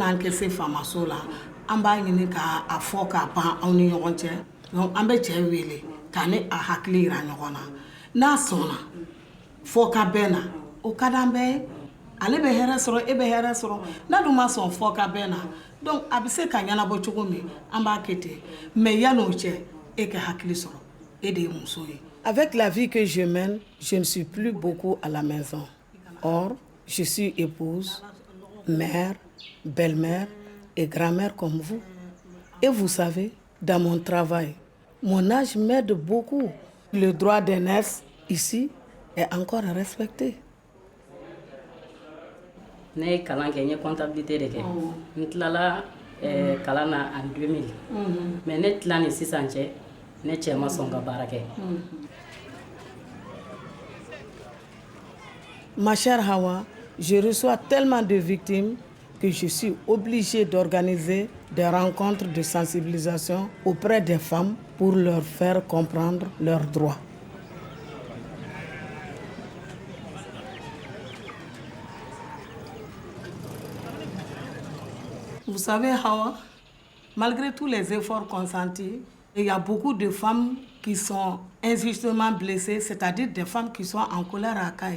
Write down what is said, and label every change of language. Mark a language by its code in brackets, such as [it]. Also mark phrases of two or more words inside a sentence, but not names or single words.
[bm] an kɛ se famaso la an b'a ɲini ka a fɔ ka ban aw ni ɲɔgɔn cɛ donc an bɛ cɛ wele ka ne a hakili yira ɲɔgɔn na n'a sɔnna fɔ ka bɛn na o ka d'an bɛɛ ye ale bɛ hɛrɛ sɔrɔ e bɛ hɛrɛ sɔrɔ n'a dun ma sɔn fɔ ka bɛn na donc a bɛ se ka ɲɛnabɔ cogo min an b'a kɛ ten mais yan'o cɛ e ka hakili sɔrɔ e de ye muso ye. [fr] Avec la vie que je mène, je ne suis plus beaucoup à la maison. Or, je suis épouse, mère, belle-mère et grand-mère comme vous. Et vous savez, dans mon travail, mon âge m'aide beaucoup. Le droit d'aînesse ici est encore respecté. [bm] Ne ye kalan kɛ n ye comptabilité de kɛ n tilala kalan na en 2000 mais ne tila ni sisan cɛ ne cɛ ma sɔn ka baara kɛ. [fr] Ma chère Hawa, je reçois tellement de victimes que je suis obligée d'organiser des rencontres de sensibilisation auprès des femmes pour leur faire comprendre leurs droits. Vous savez, Hawa, malgré tous les efforts consentis, il y a beaucoup de femmes qui sont injustement blessées, c'est-à-dire des femmes qui sont en colère à Kaye.